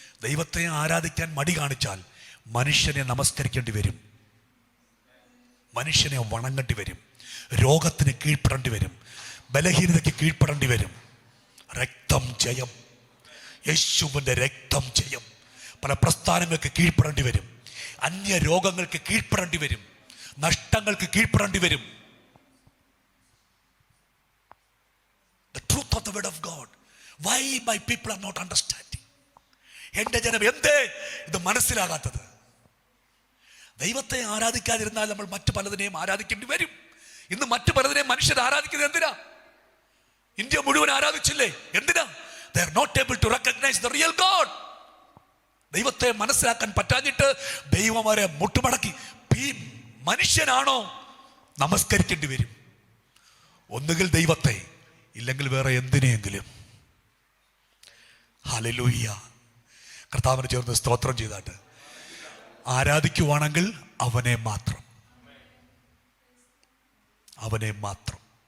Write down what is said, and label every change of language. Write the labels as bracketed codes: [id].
[ml] ദൈവത്തെ ആരാധിക്കാൻ മടി കാണിച്ചാൽ മനുഷ്യനെ നമസ്കരിക്കേണ്ടി വരും, മനുഷ്യനെ വണങ്ങേണ്ടി വരും, രോഗത്തിന് കീഴ്പ്പെടേണ്ടി വരും, ബലഹീനതയ്ക്ക് കീഴ്പ്പെടേണ്ടി വരും. രക്തം ജയം, യേശുവിൻ്റെ രക്തം ജയം. പല പ്രസ്ഥാനങ്ങൾക്ക് കീഴ്പ്പെടേണ്ടി വരും, അന്യ രോഗങ്ങൾക്ക് കീഴ്പ്പെടേണ്ടി വരും, നഷ്ടങ്ങൾക്ക് കീഴ്പ്പെടേണ്ടി വരും. [en] The truth of the word of God. Why my people are not understanding? [ml] എൻ്റെ ജനം എന്തേ ഇത് മനസ്സിലാകാത്തത്? ദൈവത്തെ ആരാധിക്കാതിരുന്നാൽ നമ്മൾ മറ്റു പലതിനെയും ആരാധിക്കേണ്ടി വരും. ഇന്ന് മറ്റു പലതിനെയും മനുഷ്യർ ആരാധിക്കുന്നത് എന്തിനാ? ഇന്ത്യ മുഴുവൻ ആരാധിച്ചില്ലേ? എന്തിനാ? [en] They are not able to recognize the real God. [ml] ദൈവത്തെ മനസ്സിലാക്കാൻ പറ്റാഞ്ഞിട്ട് ദൈവം അവരെ മുട്ടുമടക്കി. മനുഷ്യനാണോ നമസ്കരിക്കേണ്ടി വരും. ഒന്നുകിൽ ദൈവത്തെ, ഇല്ലെങ്കിൽ വേറെ എന്തിനെയെങ്കിലും. ഹല്ലേലൂയ. കർത്താവിനെ ചേർന്ന് സ്തോത്രം ചെയ്താട്ട് ആരാധിക്കുവാണെങ്കിൽ അവനെ മാത്രം, അവനെ മാത്രം.